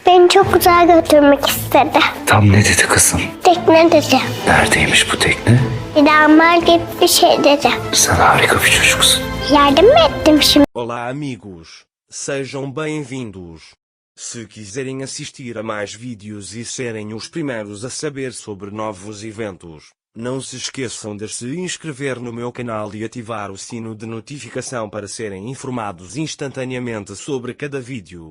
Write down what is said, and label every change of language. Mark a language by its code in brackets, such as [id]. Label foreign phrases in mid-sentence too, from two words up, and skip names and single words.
[tr] beni çok uzağa götürmek istedi. Tam ne dedi kızım? Tekne dedi. Neredeymiş bu tekne? İlamar gibi bir şey dedi. Sen harika bir çocuksun. Yardım mı ettim şimdi? [pt] Olá, amigos. Sejam bem-vindos. Se quiserem assistir a mais vídeos e serem os primeiros a saber sobre novos eventos, não se esqueçam de se inscrever no meu canal e ativar o sino de notificação para serem informados instantaneamente sobre cada vídeo.